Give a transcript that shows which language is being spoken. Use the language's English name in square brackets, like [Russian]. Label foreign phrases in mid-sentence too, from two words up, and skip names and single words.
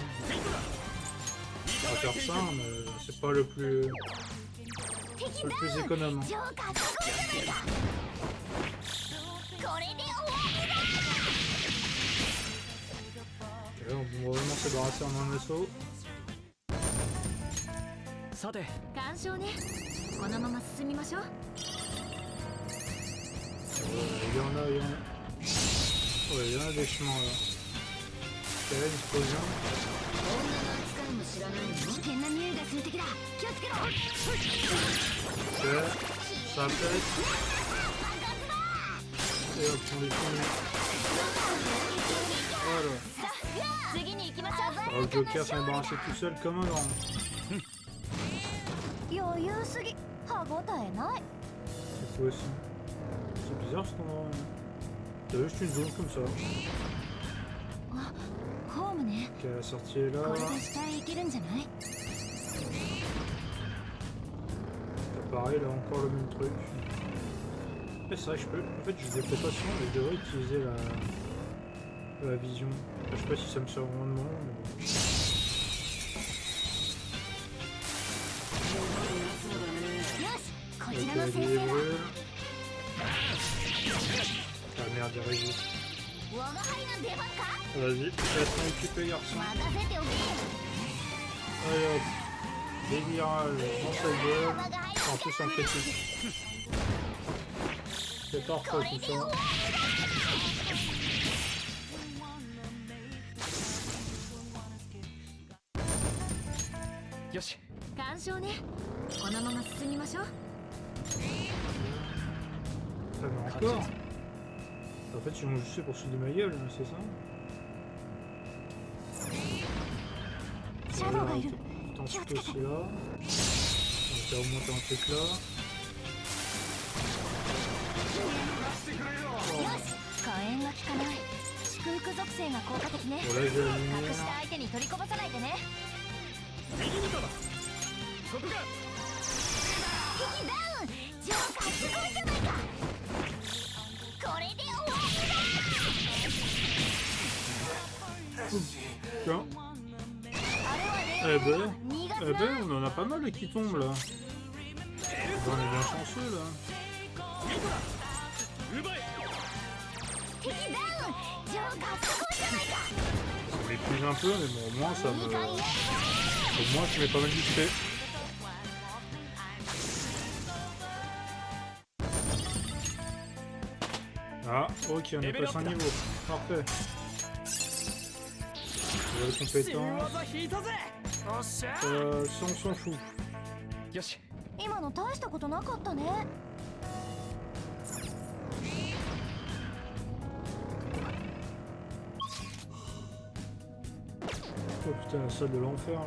[French] On va faire ça, mais c'est pas le plus économe. Ok, on va vraiment se débarrasser en un assaut. [Japanese] さて干渉ね。このまま進みましょう。 [French] Il y en a, Ouais, il y en a des chemins là. Ok, explosion. [Japanese] 女の扱いも知らないの？危険な匂いがする敵だ。気をつけろ。 [French] Ok, ça pète. Et hop, on les finit. Voilà. [Japanese] 次に行きましょう。 [French] Alors, le Joker s'en est débarrassé tout seul comme un grand. [Japanese] 余裕すぎ。歯ごたえない。 [French] C'est quoi aussi? C'est bizarre ce qu'on a. T'as juste une zone comme ça. [Japanese] ホームね。 [French] Ok, la sortie est là. [Japanese] これで下へ行けるんじゃない？ [French] Pareil, là encore le même truc. Et c'est vrai que je peux. En fait, je ne pas sûr, mais je devrais utiliser la vision. Enfin, je sais pas si ça me sert vraiment de moment, mais bon. Ok, il brûle. Ah merde, il résiste. Vas-y, laisse m'en occuper, garçon. Allez hop. Délirage dans sa gueule. En plus un critique. C'est parfait tout ça. [Japanese] よし干渉ね。このまま進みましょう。 [French] Ça va encore. En fait, ils ont juste fait pour se de ma gueule, c'est ça? [Japanese] シャドウがいる。 [French] T'en sautes aussi là. On va remonter un truc là. [Japanese] よし。火炎が効かない。祝福属性が効果的ね。 [French] Bon là j'ai la [Japanese] 隠した [French] lumière. [Japanese] 相手に取りこぼさないでね。右味方だそこが敵ダウン。ジョーカーすごいじゃないか。これで終わりだ。 [French] Tiens. [Japanese] あれは [French] Eh [Japanese] 例 [French] ben, [Japanese] の苦手 [French] eh [Japanese] な [French] ben, on en a pas mal qui tombent là. On est bien chanceux là. [Japanese] 奪え敵ダウン。ジョーカーすごいじゃないか。 [French] On l'épuise un peu, mais bon, au moins ça me. [Japanese] いい感じ。 [French] Au moins je mets pas mal d'XP. Ah, ok, on est passé un niveau. Parfait. Nouvelle [Japanese] 新 [French] compétence. [Japanese] 技引いたぜおっしゃ [French] Ça, on s'en fout. [Japanese] よし今の大したことなかったね。 [French] Oh putain, la salle de l'enfer là.